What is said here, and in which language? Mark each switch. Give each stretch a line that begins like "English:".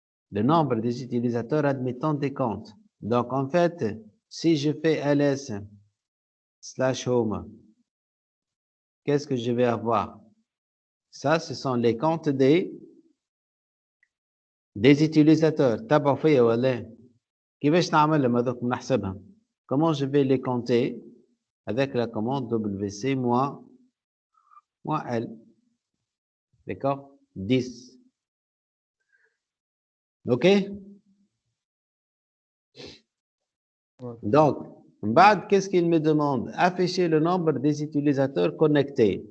French: Le nombre des utilisateurs admettant des comptes. Donc, en fait, si je fais ls/home, qu'est-ce que je vais avoir? Ça, ce sont les comptes des utilisateurs.
Arabic: تابعوا فيا ولا كيفاش نعملهم هذوك نحسبهم؟
French: Comment je vais les compter? Avec la commande wc moins L. D'accord? 10. OK? Donc, qu'est-ce qu'il me demande? Afficher le nombre des utilisateurs connectés.